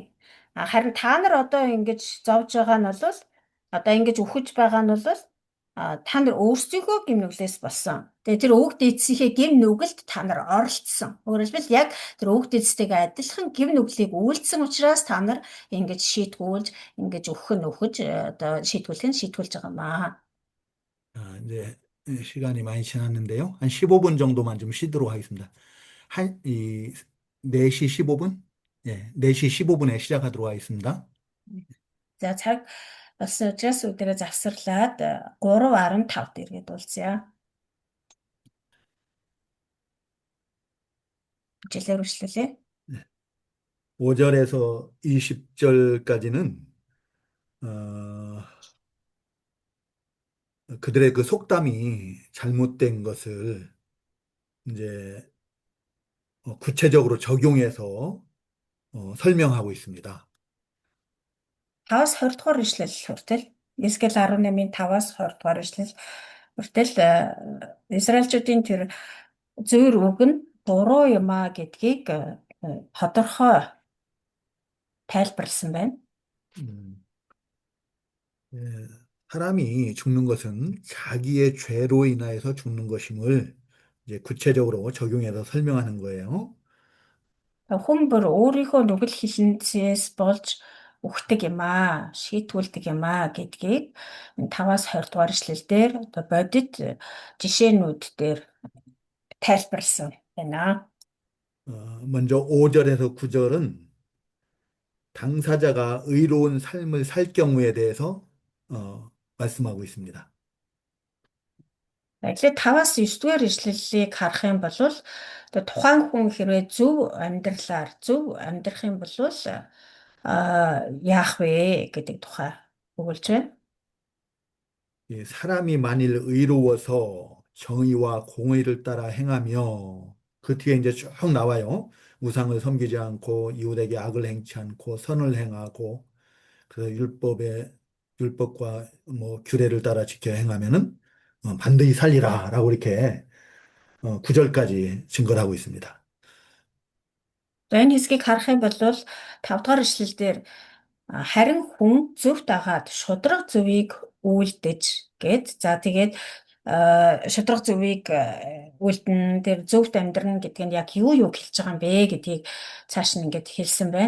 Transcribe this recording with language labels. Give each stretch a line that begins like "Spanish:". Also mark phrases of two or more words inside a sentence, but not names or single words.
Mongolian: Харин та нар одоо ингэж зовж байгаа нь бол одоо ингэж өгөж байгаа нь бол та нар өөрсдийнхөө гэм нүглээс болсон. Тэгээ тэр өвөг дээдсийнхээ гэм нүгэлд та нар оролцсон. Өөрөөр хэлбэл яг тэр өвөг дээдстэйгээ адилхан гэм нүглийг үйлдсэн учраас та нар ингэж шийтгүүлж, ингэж өгөх одоо шийтгүүлж байгаа маа.
Korean: 이제 시간이 많이 지났는데요. 한 15분 정도만 좀 쉬도록 하겠습니다. 4시 15분? 예, 4시 15분에 시작하도록 하겠습니다.
Mongolian: За цаг бас учраас өдрөө завсарлаад 3:15 дээргээ дуулцъя. Жилээр үргэлжлүүлээ.
Korean: 5절에서 20절까지는 그들의 그 속담이 잘못된 것을 이제 구체적으로 적용해서 설명하고 있습니다.
Mongolian: 5-20 дугаар ишлэл хүртэл Есхиэл 18-ийн 5-аас 20 дугаар ишлэл хүртэл Израильчүүдийн тэр зөөр үг нь буруу юм а гэдгийг тодорхой тайлбарласан байна.
Korean: 예, 사람이 죽는 것은 자기의 죄로 인하여서 죽는 것임을 이제 구체적으로 적용해서 설명하는 거예요.
Mongolian: Хүн бүр өөрийнхөө нүгэл хилэнцээс болж үхдэг юм аа, шийтгүүлдэг юм аа гэдгийг 5-аас 20 дугаар эшлэлдэр одоо бодит жишээнүүд дээр тайлбарласан байна.
Korean: 먼저 5절에서 9절은 당사자가 의로운 삶을 살 경우에 대해서 말씀하고 있습니다.
Mongolian: Тэгэхээр 5-аас 9 дугаар эшлэлийг харах юм бол одоо тухайн хүн хэрвээ зөв амьдрах юм бол яах вэ гэдэг тухай өгүүлж байна.
Korean: 이 사람이 만일 의로워서 정의와 공의를 따라 행하며 그 뒤에 이제 쭉 나와요. 우상을 섬기지 않고 이웃에게 악을 행치 않고 선을 행하고 그 율법과 뭐 규례를 따라 지켜 행하면은 반드시 살리라라고 이렇게 9절까지 증거를 하고 있습니다.
Mongolian: За энэ хэсгийг харах юм бол 5 дугаар эшлэлдэр харин хүн зөв дагаад шудраг зөвийг үйлдэж гээд за тэгээд шудраг зөвийг үйлдэн тэр зөвхт амьдрна гэдэг нь яг юу хэлж байгаа юм бэ гэдгийг цааш нь ингээд хэлсэн байна.